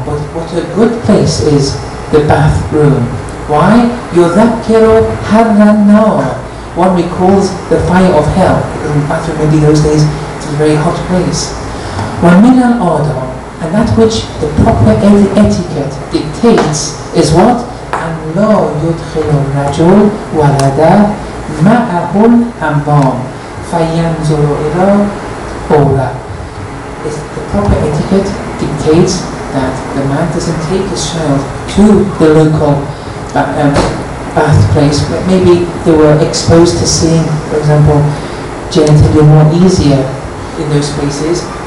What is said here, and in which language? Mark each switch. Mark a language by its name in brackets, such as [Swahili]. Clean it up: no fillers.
[English] But what a good place is the bathroom. Why? [Arabic] Yudhakkiru harran nar. [English] One recalls the fire of hell, because in the bathroom maybe those days it was a very hot place. [Arabic] Wa min al-adab. [English] And that which the proper etiquette dictates is what? [Arabic] أن لا يدخل الرجل ولده معه الحمام فينظر إلى أولى. [English] The proper etiquette dictates that the man doesn't take his child to the local bath place, but maybe they were exposed to seeing, for example, genitalia more easier in those places.